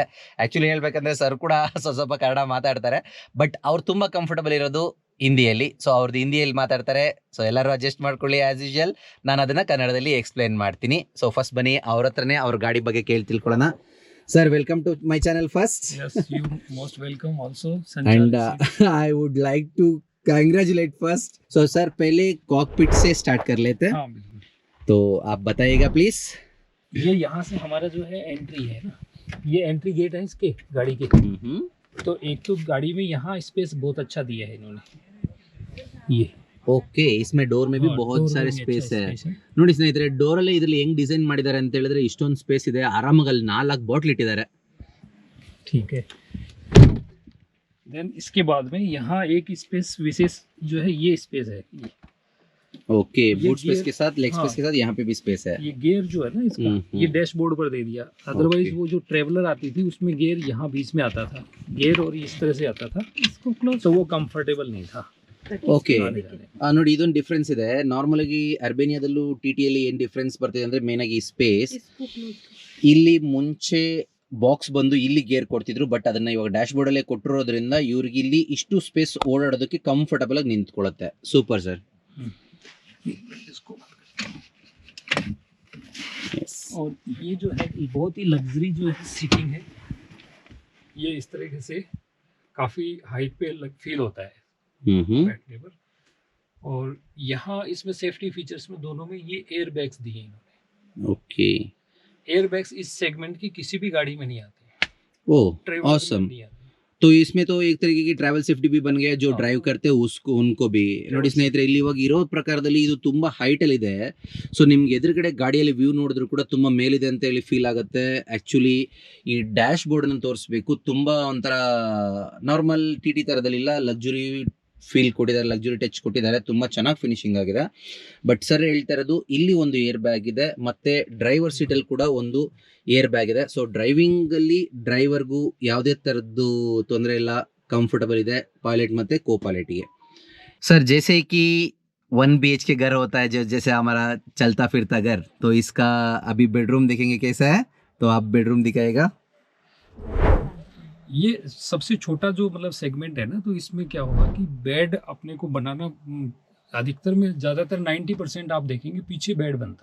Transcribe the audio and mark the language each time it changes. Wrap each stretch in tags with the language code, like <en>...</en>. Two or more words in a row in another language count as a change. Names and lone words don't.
<kn>ಆ್ಯಕ್ಚುಲಿ ಹೇಳ್ಬೇಕಂದ್ರೆ ಸರ್ ಕೂಡ ಸ್ವಲ್ಪ ಕನ್ನಡ ಮಾತಾಡ್ತಾರೆ, ಬಟ್ ಅವ್ರು ತುಂಬ ಕಂಫರ್ಟಬಲ್ ಇರೋದು ಹಿಂದಿಯಲ್ಲಿ. ಸೊ ಅವ್ರದ್ದು ಹಿಂದಿಯಲ್ಲಿ ಮಾತಾಡ್ತಾರೆ. ಸೊ ಎಲ್ಲರೂ ಅಡ್ಜಸ್ಟ್ ಮಾಡ್ಕೊಳ್ಳಿ.</kn> <en>as usual</en> <kn>ನಾನು ಅದನ್ನು ಕನ್ನಡದಲ್ಲಿ ಎಕ್ಸ್ಪ್ಲೈನ್ ಮಾಡ್ತೀನಿ.</kn> <en>so first</en> <kn>ಬನ್ನಿ ಅವ್ರ ಹತ್ರನೇ ಅವ್ರ ಗಾಡಿ ಬಗ್ಗೆ ಕೇಳಿ ತಿಳ್ಕೊಳ್ಳೋಣ.</kn> <en>Sir, welcome to my channel first. Yes, you most welcome also. And I would like to congratulate first. So sir,</en> <hi>पहले कॉकपिट से स्टार्ट कर लेते हैं. हाँ बिल्कुल. तो आप बताइएगा प्लीज. ये यहाँ से हमारा जो है एंट्री है ना, ये एंट्री गेट है इसके गाड़ी के. तो एक तो गाड़ी में यहाँ स्पेस बहुत अच्छा दिया है इन्होंने. ये ಓಕೆ, इसमें ಡೋರ್ में भी बहुत सारे स्पेस है.</hi> <kn>ನೋಡಿ ಸ್ನೇಹಿತರೆ, ಡೋರ್ ಅಲ್ಲಿ ಇದರಲ್ಲಿ ಹೆಂಗ್ ಡಿಸೈನ್ ಮಾಡಿದ್ದಾರೆ ಅಂತ ಹೇಳಿದ್ರೆ ಇಷ್ಟೊಂದು ಸ್ಪೇಸ್ ಇದೆ. ಆರಾಮಾಗಿ ಅಲ್ಲಿ 4 ಬಾಟ್ಲ್ ಇಟ್ಟಿದ್ದಾರೆ.</kn> <hi>ठीक है. देन इसके बाद में यहाँ एक स्पेस विशेष जो है ये स्पेस है. ओके, ये</hi> <en>boot space</en> <hi>gear- के साथ</hi> <en>leg space</en> <hi>हाँ. के साथ यहाँ पे भी स्पेस है. ये गियर जो है ना इसका, ये डैशबोर्ड पर दे दिया. अदरवाइज Okay. वो जो ट्रेवलर आती थी उसमें गियर यहाँ बीच में आता था, गियर और इस तरह से आता था, इसको क्लोज. तो वो कंफर्टेबल नहीं था. ಓಕೆ, आने जाने.</hi> <kn>ನೋಡಿ ಇದೊಂದು ಡಿಫ್ರೆನ್ಸ್ ಇದೆ. ನಾರ್ಮಲ್ ಆಗಿ ಅರ್ಬೇನಿಯಾದಲ್ಲೂ TT-ಯಲ್ಲಿ ಏನು ಡಿಫ್ರೆನ್ಸ್ ಬರ್ತಿದೆ ಅಂದ್ರೆ ಮೇನ್ ಆಗಿ ಸ್ಪೇಸ್.</kn> <hi>इसको क्लोज.</hi> <kn>ಇಲ್ಲಿ ಮುಂಚೆ ಬಾಕ್ಸ್ ಬಂದು ಇಲ್ಲಿ ಗೇರ್ ಕೊಡ್ತಿದ್ರು, ಬಟ್ ಅದನ್ನ ಇವಾಗ ಡ್ಯಾಶ್ ಬೋರ್ಡ್ ಅಲ್ಲೇ ಕೊಟ್ಟಿರೋದ್ರಿಂದ ಇವ್ರಿಗೆ ಇಲ್ಲಿ ಇಷ್ಟು ಸ್ಪೇಸ್ ಓಡಾಡೋದಕ್ಕೆ ಕಂಫರ್ಟಬಲ್ ಆಗಿ ನಿಂತ್ಕೊಳ್ಳುತ್ತೆ.</kn> <en>Super sir.</en> <hi>इसको और ये जो है बहुत ही लग्जरी जो है सीटिंग है. ये इस तरीके से काफी हाइट पे फील होता है बैठने पर. और यहाँ इसमें</hi> <en>safety features</en> <hi>में दोनों में ये</hi> <en>air bags</en> <hi>दिए इन्होंने. ओके.</hi> <en>air bags</en> <hi>इस सेगमेंट की किसी भी गाड़ी में नहीं आते. ओ ट्रेवलर में ऑसम. नहीं आते. तो इसमें तो एक तरीके की</hi> <en>travel safety</en> <hi>भी बन गया. जो हाँ.</hi> <kn>ಡ್ರೈವ್</kn> <hi>करते उसको उनको भी</hi> <kn>ನೋಡಿ ಸ್ನೇಹಿತರೆ, ಇಲ್ಲಿ ಇವಾಗ ಇರೋ ಪ್ರಕಾರದಲ್ಲಿ ಇದು ತುಂಬಾ ಹೈಟ್ ಅಲ್ಲಿ ಇದೆ. ಸೊ ನಿಮ್ಗೆ ಎದುರುಗಡೆ ಗಾಡಿಯಲ್ಲಿ ವ್ಯೂ ನೋಡಿದ್ರು ಕೂಡ ತುಂಬಾ ಮೇಲಿದೆ ಅಂತ ಹೇಳಿ ಫೀಲ್ ಆಗುತ್ತೆ. ಆಕ್ಚುಲಿ ಈ ಡ್ಯಾಶ್ ಬೋರ್ಡ್ ಅನ್ನು ತೋರಿಸ್ಬೇಕು, ತುಂಬಾ ಒಂಥರ ನಾರ್ಮಲ್ TT ತರದಲ್ಲಿ ಇಲ್ಲ,</kn> <en>luxury feel</en> <kn>ಕೊಟ್ಟಿದ್ದಾರೆ,</kn> <en>luxury touch</en> <kn>ಕೊಟ್ಟಿದ್ದಾರೆ, ತುಂಬ ಚೆನ್ನಾಗಿ ಫಿನಿಶಿಂಗ್ ಆಗಿದೆ. ಬಟ್ ಸರ್ ಹೇಳ್ತಾ ಇರೋದು ಇಲ್ಲಿ ಒಂದು</kn> <en>air bag</en> <kn>ಇದೆ, ಮತ್ತೆ ಡ್ರೈವರ್ ಸೀಟಲ್ಲಿ ಕೂಡ ಒಂದು</kn> <en>air bag</en> <kn>ಇದೆ. ಸೊ ಡ್ರೈವಿಂಗಲ್ಲಿ ಡ್ರೈವರ್ಗೂ ಯಾವುದೇ ಥರದ್ದು ತೊಂದರೆ ಇಲ್ಲ, ಕಂಫर्टेबल ಇದೆ पायलट ಮತ್ತೆ</kn> <hi>को पायलट के. सर जैसे कि 1 BHK घर होता है जो जैसे हमारा चलता फिरता घर, तो इसका अभी बेडरूम देखेंगे कैसा है, तो आप बेडरूम दिखाएगा. ये सबसे छोटा जो मतलब सेगमेंट है ना, तो इसमें क्या होगा कि बेड अपने को बनाना अधिकतर में ज़्यादातर 90% आप देखेंगे पीछे बेड बनता</hi>